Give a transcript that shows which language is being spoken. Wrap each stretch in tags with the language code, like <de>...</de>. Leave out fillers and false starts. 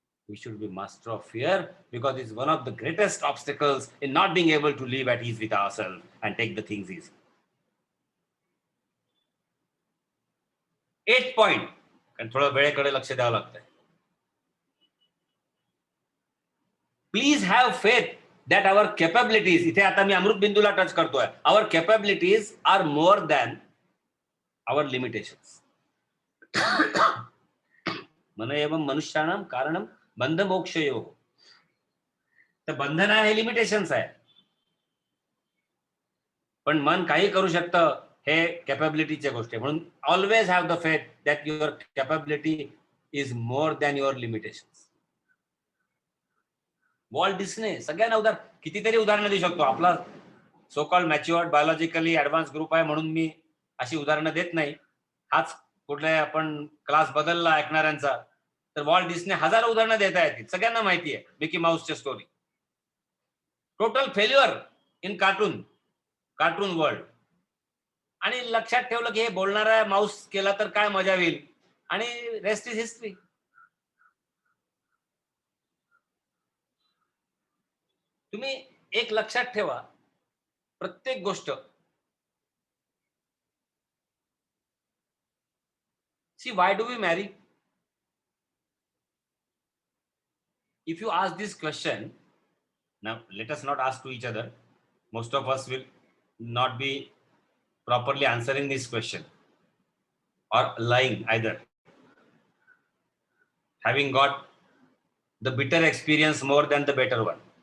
<en>We should be master of fear because it's one of the greatest obstacles in not being able to live at ease with ourselves and take the things easy. 8th point,</en> <mr>कारण थोडं वेळेकडे लक्ष द्यावं लागतंय.</mr> <en>Please have faith that our capabilities,</en> <mr>इथे आता मी अमृत बिंदूला touch करतोय,</mr> <en>our capabilities are more than our limitations.</en> <sa>मन एवं मनुष्याणाम कारणम बंध मोक्षयो.</sa> <mr>तर बंधन आहे हे लिमिटेशन्स आहे, पण मन काही करू शकतं हे कॅपॅबिलिटीच्या गोष्टी.</mr> <en>म्हणून always have the faith that your capability is more than your limitations.</en> <mr>Walt Disney सगळ्यांना कितीतरी उदाहरणं देऊ शकतो. आपला so called matured biologically advance group आहे म्हणून मी अशी उदाहरणं देत नाही. हाच कुठल्या आपण क्लास बदलला ऐकणाऱ्यांचा तर वॉल्ट डिस्ने हजारो उदाहरणं देता येतील. सगळ्यांना माहिती आहे Mickey माऊसची story.</mr> <en>Total failure in cartoon world.</en> <mr>आणि लक्षात ठेवलं की हे बोलणारा माऊस केला तर काय मजा होईल, आणि</mr> <en>Rest is history.</en> <mr>तुम्ही एक लक्षात ठेवा, प्रत्येक गोष्ट</mr> <en>See why do we marry? If you ask this question, now let us not ask to each other. Most of us will not be properly answering this question or lying either. Having got the bitter experience more than the better one.</en>